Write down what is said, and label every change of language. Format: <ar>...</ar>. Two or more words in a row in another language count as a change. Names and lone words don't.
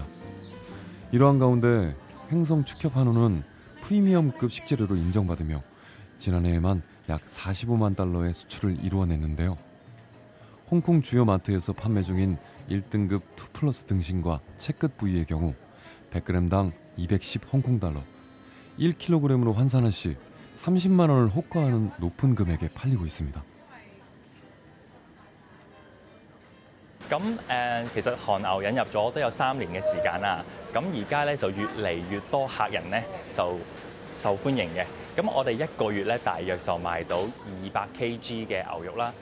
<ko>이러한 가운데 횡성 축협 한우는 프리미엄급 식재료로 인정받으며 지난해에만 약 45만 달러의 수출을 이루어냈는데요. 홍콩 주요 마트에서 판매 중인 1등급 2플러스 등심과 채끝 부위의 경우 100g당 210 홍콩 달러, 1kg으로 환산할 시 30만 원을 호가하는 높은 금액에 팔리고 있습니다.</ko> <yue>其實韓牛引入咗都有3年嘅時間啦。咁而家咧就越嚟越多客人咧就受歡迎嘅。咁我哋1個月咧大約就賣到200 kg 嘅牛肉啦。</yue>